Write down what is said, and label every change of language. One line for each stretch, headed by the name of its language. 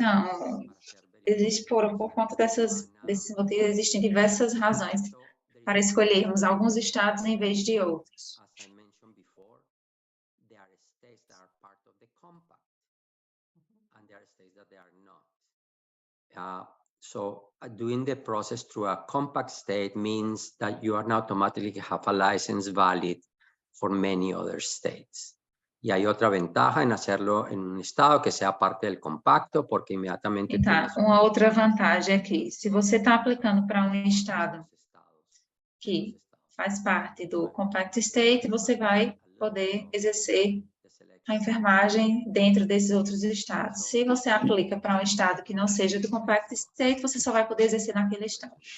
Portuguese: Então, existe por conta desses motivos, existem diversas razões para escolhermos alguns estados em vez de outros.
English: As I mentioned before, there are states that are part of the compact, and there are states that they are not. So doing the process through a compact state means that you are not automatically have a license valid for many other states.
Spanish: Y hay otra ventaja en hacerlo en un estado que sea parte del compacto, porque inmediatamente...
Portuguese: Então, uma outra vantagem é que, se você está aplicando para um estado que faz parte do Compact State, você vai poder exercer a enfermagem dentro desses outros estados. Se você aplica para um estado que não seja do Compact State, você só vai poder exercer naquele estado.